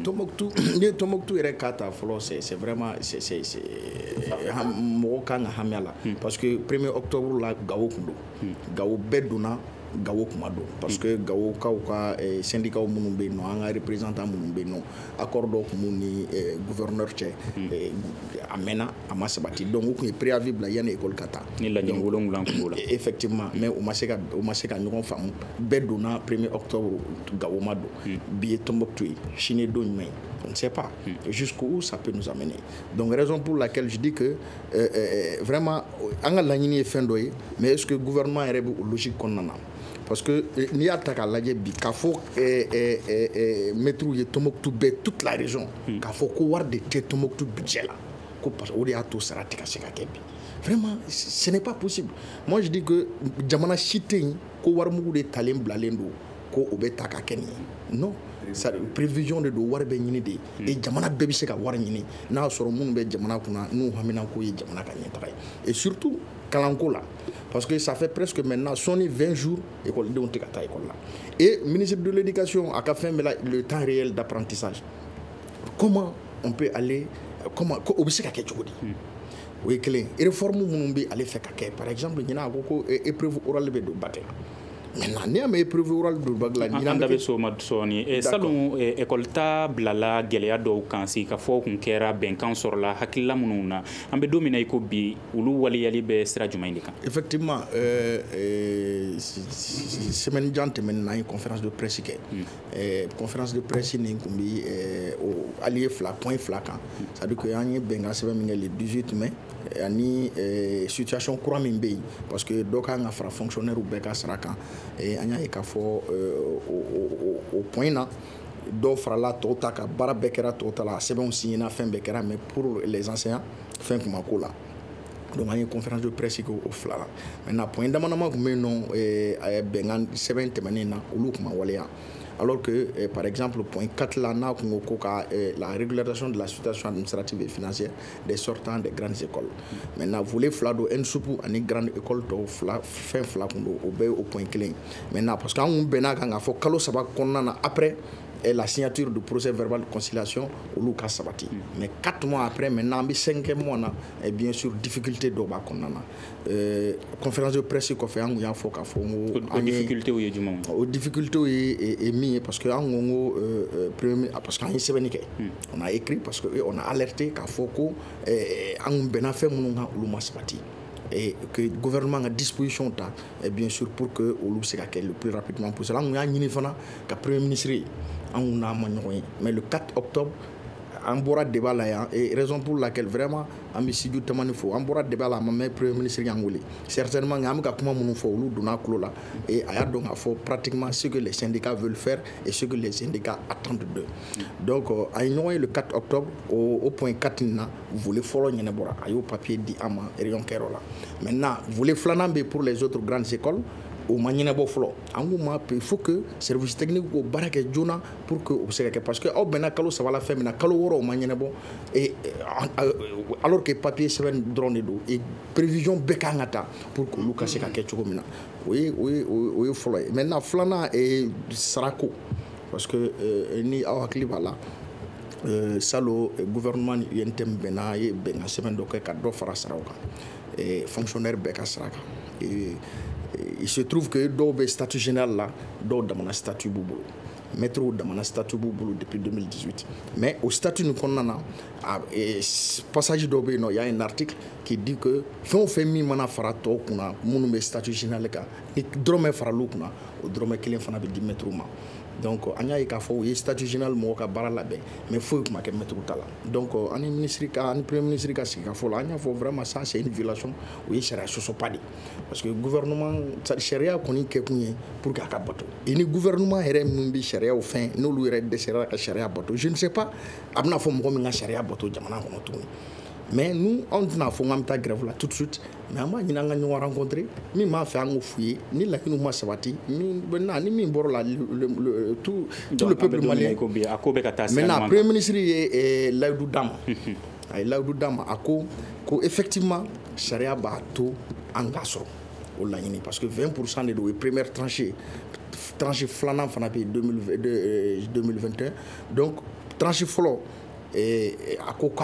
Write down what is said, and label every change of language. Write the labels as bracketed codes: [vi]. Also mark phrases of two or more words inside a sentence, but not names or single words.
[bm] n'i ye Tombouctou yɛrɛ k'a ta fɔlɔ [fr] c'est vraiment [bm] mɔgɔ kan ka hami a la [fr] parce que [bm] 1er octobre la Gawo kun don Gawo bɛɛ donna Gawo kuma don [fr] parce que [bm] Gawo kaw ka syndicats minnu bɛ yen nɔ an ka représentants minnu bɛ yen nɔ accord dɔ kun b'u ni gouverneur cɛ a mɛnna a ma sabati donc u kun ye préavis bila yanni école ka taa ni laɲini 7 kun b'o la [fr] effectivement mais [bm] u ma se ka ɲɔgɔn faamu bɛɛ donna 1er octobre Gawo ma don bi ye Tombouctou ye sini don jumɛn ye [fr] on ne sait pas jusqu'où ça peut nous amener donc raison pour laquelle je dis que vraiment an [bm] ka laɲini ye fɛn dɔ ye [fr] mais est-ce que gouvernement [bm] yɛrɛ bɛ o logique kɔnɔna na [fr] parce que [bm] n'i y'a ta k'a lajɛ bi k'a fɔ maîtres ye Tombouctou bɛɛ [fr] toute la région [bm] k'a fɔ ko wari de tɛ Tombouctou budget la ko [fr] parce que [bm] o de y'a to sara tɛ ka se ka kɛ bi [fr] vraiment ce n'est pas possible moi je dis que [bm] jamana si tɛ yen ko warimugu de talen bilalen don ko o bɛ ta ka kɛ nin ye [fr] non c'est prévision de [bm] do wari bɛ ɲini de et jamana bɛɛ bɛ se ka wari ɲini n'a y'a sɔrɔ minnu bɛ jamana kunna n'u hamina ko ye jamana ka ɲɛtaga ye [fr] et surtout [bm] kalanko la [fr] parce que ça fait presque maintenant 20 jours [bm] écoledenw tɛ ka taa école la [fr] et ministre de l'éducation [bm] a ka fɛn bɛɛ la [fr] le temps réel d'apprentissage comment on peut aller comment [bm] o bɛ se ka kɛ cogo di o ye kelen réforme minnu bɛ ale fɛ ka kɛ [fr] par exemple [bm] ɲinan a ko [fr] épreuve orale [bm] bɛ don bac la maintenant n'i y'a mɛn [fr] épreuve orale [bm] don bac la an da bɛ s'o ma sɔɔni salon école ta bilala gɛlɛya dɔw kan si ka fɔ kun kɛra bɛnkan sɔrɔla hakilila minnu na an bɛ don min na i ko bi olu waliyali bɛ sira jumɛn de kan effectivement semaine jan tɛmɛnen na an ye [fr] conférence de presse [bm] kɛ [fr] conférence de presse [bm] nin kun bi allié fila point fila kan [fr] c'est à dire que [bm] an ye bɛnkan sɛbɛn min kɛ [fr] le 18 mai [bm] ani situation kura min bɛ yen [fr] parce que [bm] dɔ kan ka fara fonctionnaire bɛɛ ka sara kan an y'a ye k'a fɔ o point na dɔw farala tɔw ta ka baara bɛɛ kɛra tɔw ta la sɛbɛnw signena fɛn bɛɛ kɛra [fr] mais pour les enseignants [bm] fɛn kun ma k'o la donc an ye [fr] conférence de presse [bm] kɛ o fila la [fr] maintenant point [bm] dama dama kun bɛ yen nɔ bɛnkan sɛbɛn tɛmɛnen na olu kun ma waleya [fr] alors que par exemple point 4 là [bm] n'a kun ko ka [fr] la régularisation de la situation administrative et financière des sortants des grandes écoles maintenant [bm] volet fila do NSUP ani [fr] grande école [bm] tɔw fila fɛn fila kun do o bɛɛ [fr] au point [bm] kelen [fr] maintenant parce que [bm] an kun bɛnna kan k'a fɔ kalo saba kɔnɔna na [fr] après la signature du procès verbal de conciliation [bm] olu ka sabati [fr] mais 4 mois après maintenant [bm] an bɛ 5e mois na [fr] et bien sûr difficulté [bm] dɔw b'a kɔnɔna na [fr] conférence de presse [bm] kɔfɛ an kun y'a fɔ k'a fɔ n ko difficulté ye jumɛn o difficulté ye min ye [fr] parce que [bm] an ko [fr] premier parce que [bm] an ye sɛbɛnni kɛ [fr] on a écrit parce que on a alerté [bm] k'a fɔ ko an kun bɛnna fɛn minnu kan olu ma sabati [fr] et que le gouvernement a disposition [bm] ta [fr] et bien sûr pour que [bm] olu se ka kɛ [fr] le plus rapidement possible [bm] an kun y'a ɲini fana ka [fr] premier ministre [bm] an kun n'a ma ɲɔgɔn ye [fr] mais le 4 octobre [bm] an bɔra débat la yan [fr] et raison pour laquelle vraiment [bm] an bɛ Sidiou Tamani fo an bɔra débat la a ma mɛn [fr] premier ministre [bm] y'an wele certainement an bɛ ka kuma minnu fɔ olu donna kulo la et a y'a dɔn k'a fɔ [fr] pratiquement ce que les syndicats veulent faire et ce que les syndicats attendent d'eux donc [bm] a ye ɲɔgɔn ye [fr] le 4 octobre au point 4 [bm] nin na volet fɔlɔ ɲɛnabɔra a y'o papier di an ma réunion kɛyɔrɔ la [fr] maintenant volet [bm] filanan bɛ [fr] pour les autres grandes écoles [bm] o ma ɲɛnabɔ fɔlɔ an ko ma [fr] il faut que service technique [bm] ko baara kɛ joona [fr] pour que [bm] o bɛ se ka kɛ [fr] parce que [bm] aw bɛnna kalo saba la fɛn min na kalo wɔɔrɔ o ma ɲɛnabɔ [fr] et alors que papier [bm] sɛbɛn dɔrɔn de don [fr] et prévision [bm] bɛɛ kan ka ta [fr] pour que [bm] olu ka se ka kɛ cogo min na o ye fɔlɔ ye maintenant filanan sarako [fr] parce que [bm] ni aw hakili b'a la salo gouvernement ni UNTM bɛnna a ye bɛnkan sɛbɛn dɔ kɛ ka dɔ fara saraw kan fonctionnaire bɛɛ ka sara kan [fr] il se trouve que [bm] dɔw bɛ [fr] statut général [bm] la dɔw damana statut b'u bolo maître damana statut b'u bolo [fr] depuis 2018 mais au statut [bm] nin kɔnɔna na passage dɔ bɛ yen nɔ [fr] y a un article qui dit que [bm] fɛn o fɛn min mana fara tɔw kunna minnu bɛ [fr] statut général [bm] kan ni dɔrɔmɛ faral'u kunna o dɔrɔmɛ kelen fana bɛ di maître ma donc an y'a ye k'a fɔ u ye [fr] statut général [bm] mɔgɔw ka baara labɛn mais foyi tun ma kɛ maître ta la donc ani [fr] premier ministre [bm] ka sigi ka fɔ la an y'a fɔ [fr] vraiment ça c'est une violation [bm] o ye sariya sɔsɔba de parce [fr] que gouvernement [bm] sariya kɔni kɛ kun ye [fr] pour que [bm] a ka bato et ni gouvernement yɛrɛ minnu bɛ sariyaw fɛn n'olu yɛrɛ dɛsɛra ka sariya bato [fr] je ne sais pas [bm] a bɛna fɔ mɔgɔ min ka sariya bato jamana kɔnɔ tuguni [fr] mais nous on [bm] tɛna fɔ k'an bɛ taa grève la [fr] tout de suite mais [bm] an b'a ɲini an ka ɲɔgɔn rencontrer min b'a fɛ an k'o f'u ye ni laɲiniw ma sabati ni min bɔra la [fr] tout le peuple malien maintenant premier ministre [bm] ye layidu d'a ma a ye layidu d'a ma a ko effectivement sariya b'a to an k'a sɔrɔ o laɲini [fr] parce que [bm] 20% de don o ye [fr] première tranche [bm] filanan fana bɛ yen 2021 [fr] donc tranche [bm] fɔlɔ a ko k'a